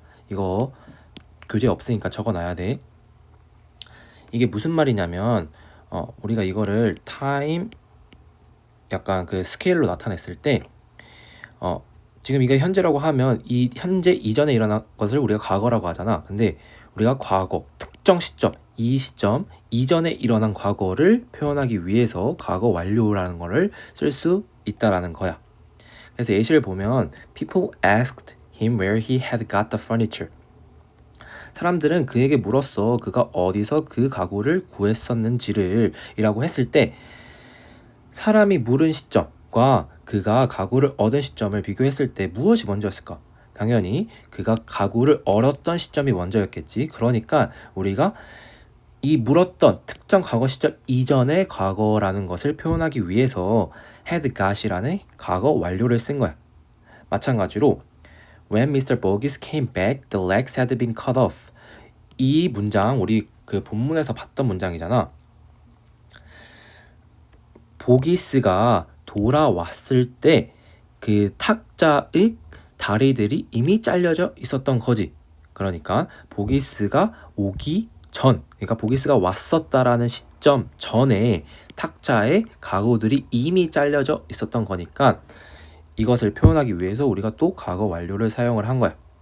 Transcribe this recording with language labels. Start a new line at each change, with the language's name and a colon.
Korean: 이거 교재 없으니까 적어놔야 돼. 이게 무슨 말이냐면 우리가 이거를 타임 약간 그 스케일로 나타냈을 때 지금 이게 현재라고 하면 이 현재 이전에 일어난 것을 우리가 과거라고 하잖아. 근데 우리가 과거, 특정 시점, 이 시점 이전에 일어난 과거를 표현하기 위해서 과거 완료라는 거를 쓸 수 있다라는 거야. 그래서 예시를 보면
English: People asked him where he had got the furniture.
Korean: 사람들은 그에게 물었어. 그가 어디서 그 가구를 구했었는지를 이라고 했을 때 사람이 물은 시점과 그가 가구를 얻은 시점을 비교했을 때 무엇이 먼저였을까? 당연히 그가 가구를 얻었던 시점이 먼저였겠지. 그러니까 우리가 이 물었던 특정 과거 시점 이전의 과거라는 것을 표현하기 위해서 had got이라는 과거 완료를 쓴 거야. 마찬가지로
English: When Mr. Boggis came back, the legs had been cut off.
Korean: 이 문장 우리 그 본문에서 봤던 문장이잖아. 보기스가 돌아왔을 때 그 탁자의 다리들이 이미 잘려져 있었던 거지. 그러니까 보기스가 오기 전, 그러니까 보기스가 왔었다라는 시점 전에 탁자의 가구들이 이미 잘려져 있었던 거니까 이것을 표현하기 위해서 우리가 또 과거 완료를 사용을 한 거야.